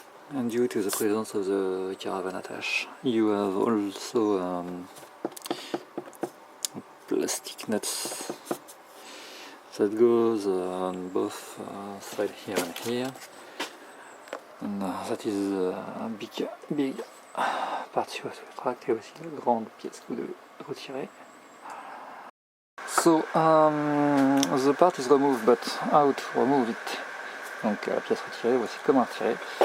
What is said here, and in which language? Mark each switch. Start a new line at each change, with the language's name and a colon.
English: And due to the presence of the caravan attach, you have also plastic nuts that goes on both sides here and here. And that is a big partie to retract
French: et aussi la grande pièce que vous devez retirer.
English: So the part is removed, but how to remove it?
French: Donc la pièce retirée, voici comment retirer.